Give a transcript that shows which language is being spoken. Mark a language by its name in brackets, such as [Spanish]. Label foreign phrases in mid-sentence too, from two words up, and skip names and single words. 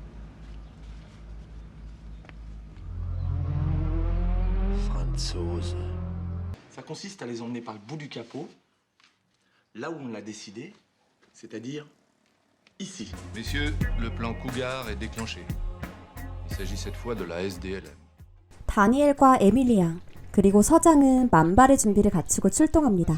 [French] Franzose. Ça consiste à les emmener par le bout du capot, là où on l'a décidé, c'est-à-dire ici. Messieurs, le plan Cougar est déclenché. Il s'agit cette fois de la SDLM. [Korean] 다니엘과 에밀리앙 그리고 서장은 만발의 준비를 갖추고 출동합니다.